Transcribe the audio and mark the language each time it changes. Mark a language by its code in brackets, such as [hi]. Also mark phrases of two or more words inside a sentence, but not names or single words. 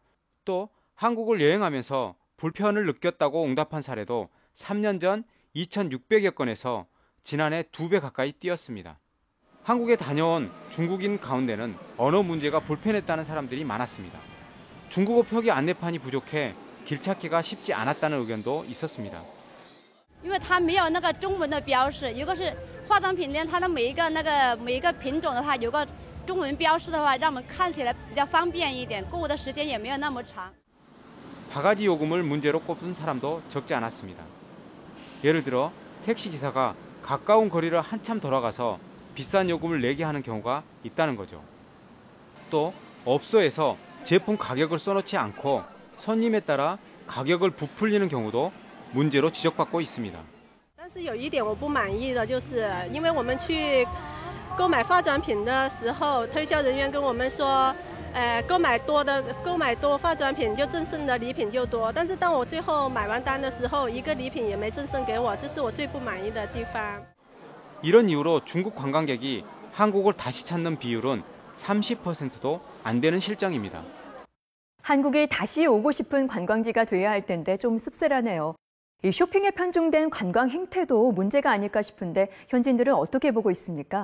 [ko] 또 한국을 여행하면서 불편을 느꼈다고 응답한 사례도 3년 전 2,600여 건에서 지난해 2배 가까이 뛰었습니다. 한국에 다녀온 중국인 가운데는 언어 문제가 불편했다는 사람들이 많았습니다. 중국어 표기 안내판이 부족해 길 찾기가 쉽지 않았다는 의견도 있었습니다. [zh] 因为它没有那个中文的标识，有个是化妆品店，它的每一个品种的话有个中文标识的话，让我们看起来比较方便一点，购物的时间也没有那么长。 [ko] 바가지 요금을 문제로 꼽은 사람도 적지 않았습니다. 예를 들어 택시 기사가 가까운 거리를 한참 돌아가서 비싼 요금을 내게 하는 경우가 있다는 거죠. 또 업소에서 제품 가격을 써놓지 않고 손님에 따라 가격을 부풀리는 경우도 문제로 지적받고 있습니다. [zh] 但是有一点我不满意的就是，因为我们去购买化妆品的时候，推销人员跟我们说，购买多化妆品就赠送的礼品就多，但是当我最后买完单的时候，一个礼品也没赠送给我，这是我最不满意的地方。 [ko] 이런 이유로 중국 관광객이 한국을 다시 찾는 비율은 30%도 안 되는 실정입니다. 한국에 다시 오고 싶은 관광지가 돼야 할 텐데 좀 씁쓸하네요. 이 쇼핑에 편중된 관광 행태도 문제가 아닐까 싶은데 현지인들은 어떻게 보고 있습니까?